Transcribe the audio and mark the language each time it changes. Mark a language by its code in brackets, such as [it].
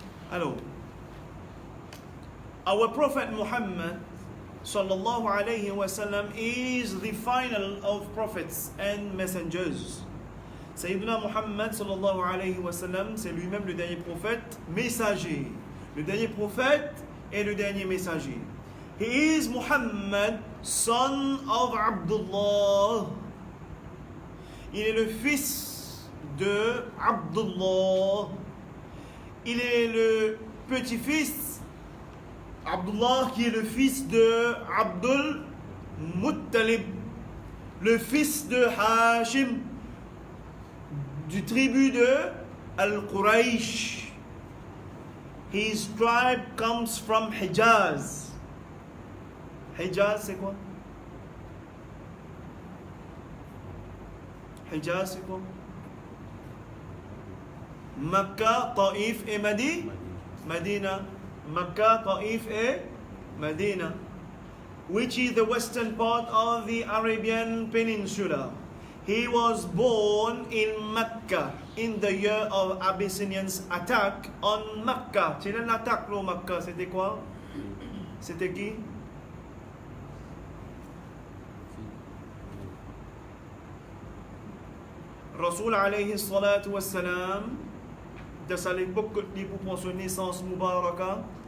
[en] Alors, our Prophet Muhammad sallallahu alayhi wa sallam is the final of prophets and messengers. [fr] Sayyidina Muhammad sallallahu alayhi wa sallam, c'est lui-même le dernier prophète messager. Le dernier prophète et le dernier messager. [en] He is Muhammad, son of Abdullah. [fr] Il est le fils de Abdullah. il est le petit-fils, Abdullah, qui est le fils de Abdul Muttalib, le fils de Hashim, du tribu de Al-Quraysh. [en] His tribe comes from Hijaz. [fr] Hijaz, c'est quoi? Hijaz, c'est quoi? Makkah, Taïf et Medina. Makkah, Taïf et Medina. [en] Which is the western part of the Arabian Peninsula. He was born in Mecca in the year of Abyssinians' attack on Mecca. [fr] C'est l'attaque au Mecca, c'était quoi? C'était qui? Rasoul alayhi salatu wassalam, de sa l'époque pour son naissance Mubaraka.